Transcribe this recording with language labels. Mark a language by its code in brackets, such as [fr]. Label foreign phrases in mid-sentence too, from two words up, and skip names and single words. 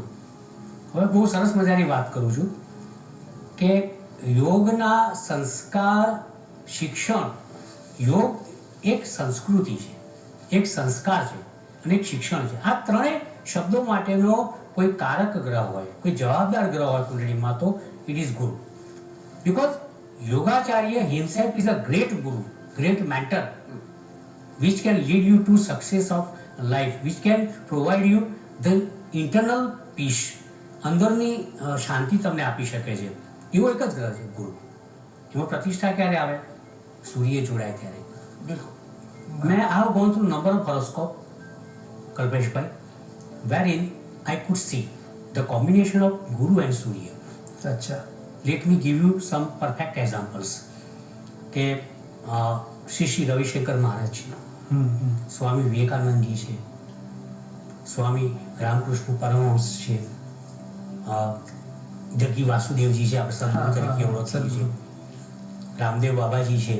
[gu] હવે બહુ સરસ મજાની વાત કરું છું કે યોગના સંસ્કાર, શિક્ષણ, યોગ એક સંસ્કૃતિ છે, એક સંસ્કાર છે અને એક શિક્ષણ છે. આ ત્રણેય શબ્દો માટેનો કોઈ કારક ગ્રહ હોય, કોઈ જવાબદાર ગ્રહ હોય કુંડળીમાં તો [en] it is [gu] ગુરુ. [en] Because Yogacharya himself is a great guru, great mentor, which can lead you to success of life, which can provide you the internal peace. [gu] અંદરની શાંતિ તમને આપી શકે છે. એવો એક જ ગ્રહ છે ગુરુ. એમાં પ્રતિષ્ઠા ક્યારે આવે? સૂર્ય જોડાય ત્યારે. બિલકુલ. [en] મેં I have gone through number of horoscope, કલ્પેશભાઈ, wherein I could see the combination of Guru and Surya. [gu] અચ્છા. [en] Let me give you some perfect examples. [gu] કે શ્રી રવિશંકર મહારાજ છે, સ્વામી વિવેકાનંદજી છે, સ્વામી રામકૃષ્ણ પરમહંસ છે, જગ્ગી વાસુદેવજી છે, આપણે સદગુરુ તરીકે ઓળખીએ છીએ, રામદેવ બાબાજી છે.